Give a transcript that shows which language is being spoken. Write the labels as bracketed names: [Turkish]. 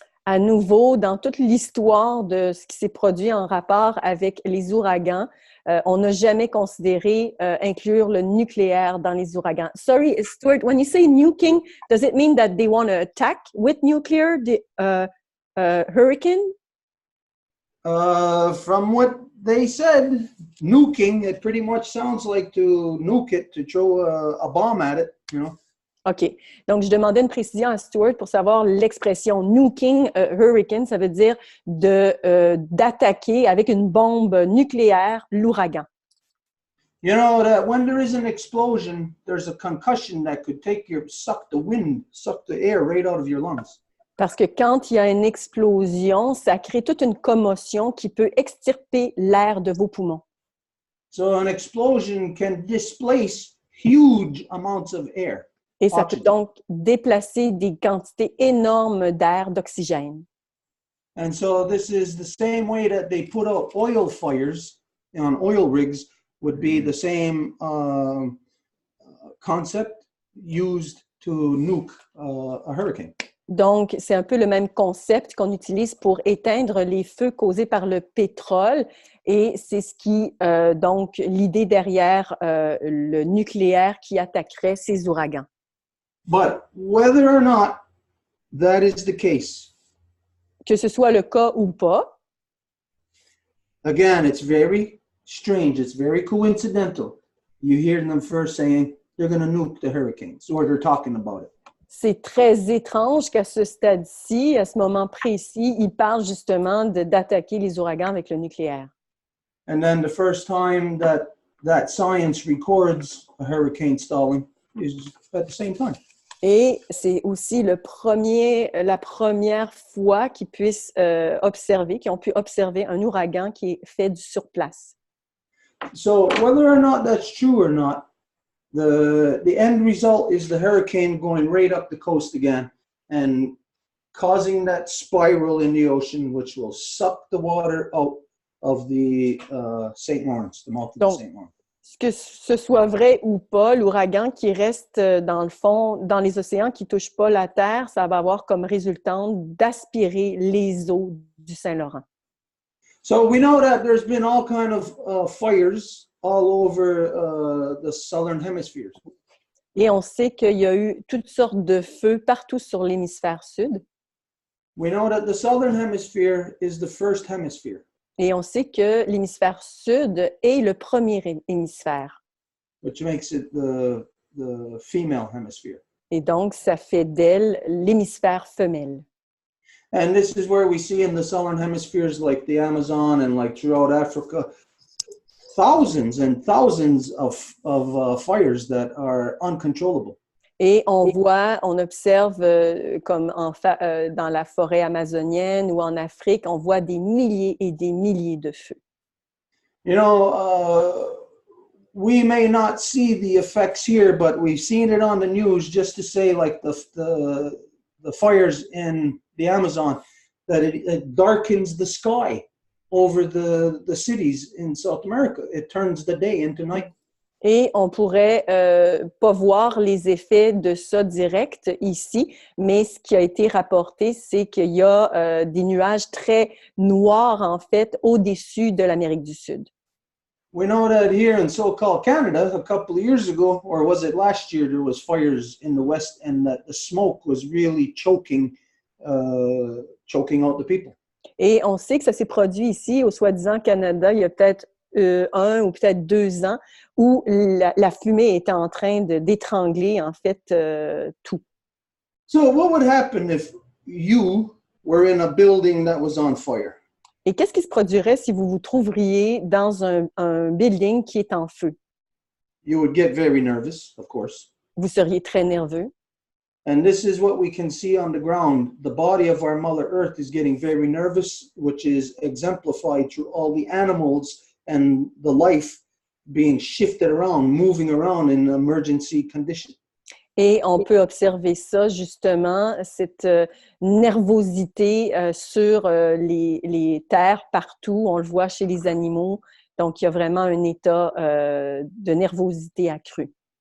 [French] À nouveau, dans toute l'histoire de ce qui s'est produit en rapport avec les ouragans, on n'a jamais considéré inclure le nucléaire dans les ouragans. [English] Sorry, Stuart, when you say nuking, does it mean that they want to attack with nuclear the hurricane? From what they said, nuking, it pretty much sounds like to nuke it, to throw a bomb at it, you know. OK. [French] Donc, je demandais une précision à Stuart pour savoir l'expression [English] nuking hurricane, [French] ça veut dire d'attaquer avec une bombe nucléaire l'ouragan. [English] You know that when there is an explosion, there's a concussion that could suck the air right out of your lungs. [French] Parce que quand il y a une explosion, ça crée toute une commotion qui peut extirper l'air de vos poumons. [English] So an explosion can displace huge amounts of air. [French] Et ça peut donc déplacer des quantités énormes d'air, d'oxygène. [English] And so this is the same way that they put out oil fires on oil rigs would be the same concept used to nuke a hurricane. [French] Donc, c'est un peu le même concept qu'on utilise pour éteindre les feux causés par le pétrole. Et c'est ce qui, donc, l'idée derrière le nucléaire qui attaquerait ces ouragans. [English] But whether or not that is the case, [French] que ce soit le cas ou pas, [English] again, it's very strange. It's very coincidental. You hear them first saying they're going to nuke the hurricanes, or they're talking about it. [French] C'est très étrange qu'à ce stade-ci, à ce moment précis, ils parlent justement d'attaquer les ouragans avec le nucléaire. [English] And then the first time that science records a hurricane stalling is at the same time. [French] Et c'est aussi la première fois qu'ils puissent qu'ils ont pu observer un ouragan qui est fait du surplace. [English] So whether or not that's true or not, the end result is the hurricane going right up the coast again and causing that spiral in the ocean, which will suck the water out of the St. Lawrence, the mouth of the St. Lawrence. [French] Que ce soit vrai ou pas, l'ouragan qui reste dans le fond, dans les océans, qui ne touche pas la Terre, ça va avoir comme résultante d'aspirer les eaux du Saint-Laurent. [English] So we know that there's been all kind of fires all over the southern hemispheres. [French] Et on sait qu'il y a eu toutes sortes de feux partout sur l'hémisphère sud. [English] We know that the southern hemisphere is the first hemisphere. [French] Et on sait que l'hémisphère sud est le premier hémisphère. [English] Which makes it the female hemisphere. [French] Et donc, ça fait d'elle l'hémisphère femelle. [English] And this is where we see in the southern hemispheres like the Amazon and like throughout Africa, thousands and thousands of fires that are uncontrollable. [French] Et on observe comme dans la forêt amazonienne ou en Afrique, on voit des milliers et des milliers de feux. [English] You know, we may not see the effects here, but we've seen it on the news just to say like the fires in the Amazon, that it darkens the sky over the cities in South America. It turns the day into night. [French] Et on pourrait pas voir les effets de ça direct ici, mais ce qui a été rapporté, c'est qu'il y a des nuages très noirs, en fait, au-dessus de l'Amérique du Sud. [English] We know that here in so-called Canada, a couple of years ago, or was it last year, there was fires in the west and that the smoke was really choking out the people. [French] Et on sait que ça s'est produit ici, au soi-disant Canada, il y a peut-être 1 ou peut-être 2 ans, où la fumée était en train d'étrangler, en fait, tout. [English] So what would happen if you were in a building that was on fire? [French] Et qu'est-ce qui se produirait si vous vous trouveriez dans un building qui est en feu? [English] You would get very nervous, of course. [French] Vous seriez très nerveux. [English] And this is what we can see on the ground. The body of our Mother Earth is getting very nervous, which is exemplified through all the animals and the life being shifted around, moving around in emergency condition. [French] Et on peut observer ça, justement, cette nervosité sur les terres partout. On le voit chez les animaux. Donc, il y a vraiment un état de nervosité accrue.